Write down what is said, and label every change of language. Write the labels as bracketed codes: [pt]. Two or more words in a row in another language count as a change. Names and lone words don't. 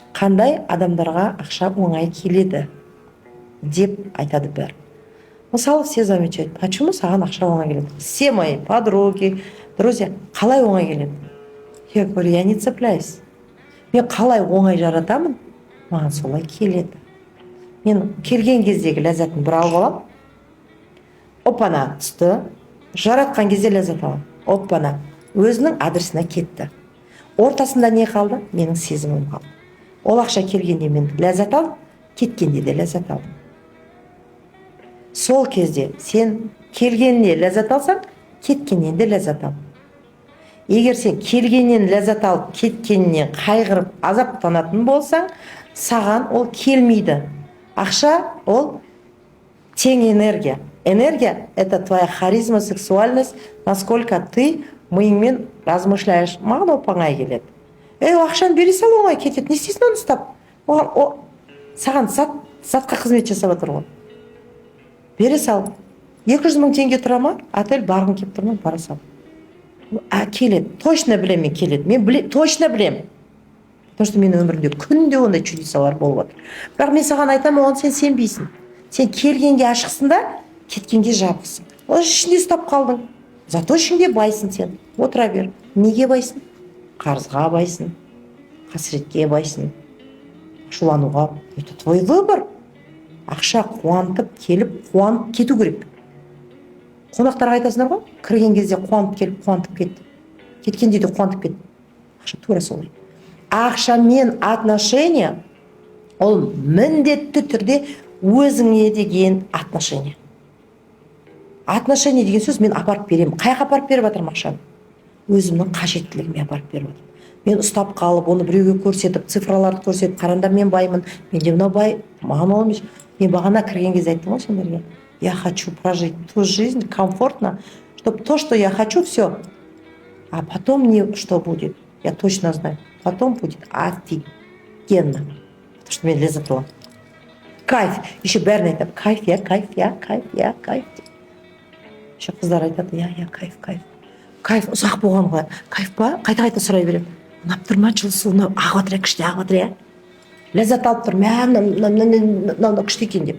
[kk] қандай адамдарға ақша оңай келеді деп айтады бәрі. Мысалы, [ru] все замечают, почему [kk] саған ақша оңай келеді? [ru] Все мои подруги, друзья, [kk] қалай оңай келеді? [ru] Я говорю, я не цепляюсь. [kk] Мен қалай оңай жаратамын, маған солай келеді. Мен келген кездегі ләззатын бір алып аламын. Опана түсті. Жаратқан кезде ләззат аламын. Опана өзінің адресіне кетті. Ортасында не қалды? Менің сезімім қалды. Ол ақша келгенде мен ләззат алдым, кеткенде де ләззат алдым. Сол кезде сен келгенде ләззат алсаң, кеткеннен де ләззат ал. Егер сен келгеннен ләззат алып, кеткеннен қайғырып, азаптанатын болсаң, саған ол келмейді. Ақша ол тең энергия. [ru] Энергия – это твоя харизма, сексуальность, насколько ты миыңмен размышляешь. [kk] Маған оп-оңай келеді. Ақшаны бере сал, оңай кетеді. Не істейсің оны ұстап? Саған затқа қызмет жасап отыр ғой. Бере сал. 200 мың теңге тұра ма? Отель барғың кеп тұр ма? Бара сал. Келеді. Точно білем мен келеді. Мен точно білем. [ru] Потому что [kk] менің өмірімде күнде ондай чудесалар болып отыр. Бірақ мен саған айтамын, оған сен сенбейсің. Сен келгенге ашықсың да, кеткенге жабықсың. Ол ішінде ұстап қалдың. Зато ішінде байсың сен. Отыра бер. Неге байсың? Қарызға байсың. Қасіретке байсың. Ашулануға. [ru] Это твой выбор. [kk] Ақша қуантып келіп, қуанып кету керек. Қонақтарға айтасыңдар ғой, кірген кезде қуанып келіп, қуантып кетті. Кеткенде де қуантып кетті. Ақша тура солай. Ақшамен отношения ол міндетті түрде өзіңе деген отношения. Отношения деген сөз мен апарып беремін. Қайға апарып беріп жатырмын ақшаны? Өзімнің қажеттілігіме апарып беріп жатырмын. Мен ұстап қалып, оны біреуге көрсетіп, цифраларды көрсетіп, қараңдар мен баймын, менде мынау бай, маған ол емес. Мен бағана кірген кезде айттым ғой сендерге. [ru] Я хочу прожить ту жизнь комфортно, чтобы то, что я хочу, все. А потом мне что будет? Я точно знаю. Потом будет офигенно. Потому что [kk] мен ләззат аламын. [ru] Кайф. Еще [kk] бәрін айтамын. [ru] Кайф, я кайф, я кайф, я кайф. [kk] Еще қыздар айтады, [ru] я кайф, кайф. [kk] Кайф ұзақ болған ғой. Кайф па? Қайта сұрай беремін. Ұнап тұр ма? Жылы су ұнап ағып жатыр, күшті ағып жатыр, я? Ләззат алып тұр. Мынау күшті екен деп.